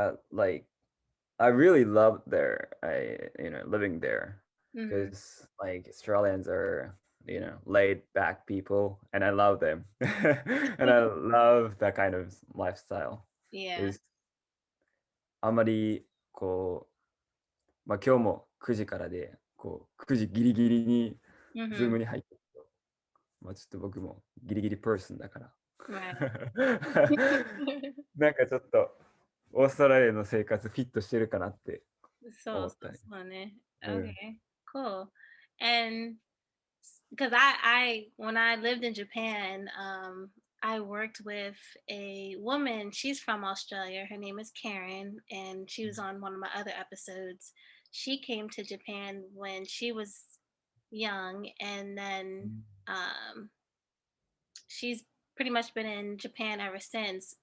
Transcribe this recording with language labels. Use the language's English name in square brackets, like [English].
[English] Like I really loved living there Mm-hmm. because like Australians are, laid back people and I love them. And I love that kind of lifestyle. Yeah. [Japanese] ですあまり今日も9時からで、9時ギリギリにズー Mm-hmm. ムに入ってると、ちょっと僕もギリギリパーソンだから。 [English] Right. [Japanese] なんかちょっとオーストラリアの生活フィットしてるかなって思ったり。 [English] funny. うん。 Okay, cool. And because I when I lived in Japan, I worked with a woman. She's from Australia. Her name is Karen, and she was on one of my other episodes. She came to Japan when she was young, and then um, she's pretty much been in Japan ever since.